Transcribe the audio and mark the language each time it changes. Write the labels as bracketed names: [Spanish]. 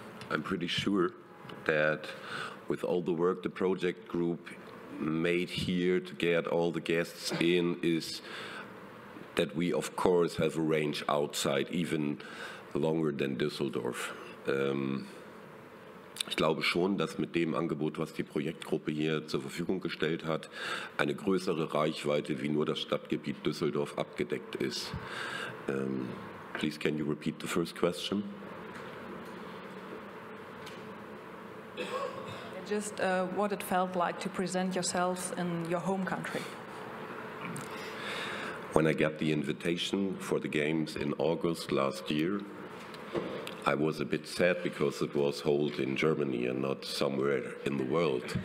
[English] I'm pretty sure that with all the work the project group made here to get all the guests in, is that we of course have a range outside even longer than Düsseldorf. [German] Ich glaube schon, dass mit dem Angebot, was die Projektgruppe hier zur Verfügung gestellt hat, eine größere Reichweite wie nur das Stadtgebiet Düsseldorf abgedeckt ist. [English] Please, can you repeat the first question? Just what it felt like to present yourselves in your home country. When I got the invitation for the games in August last year, I was a bit sad because it was held in Germany and not somewhere in the world.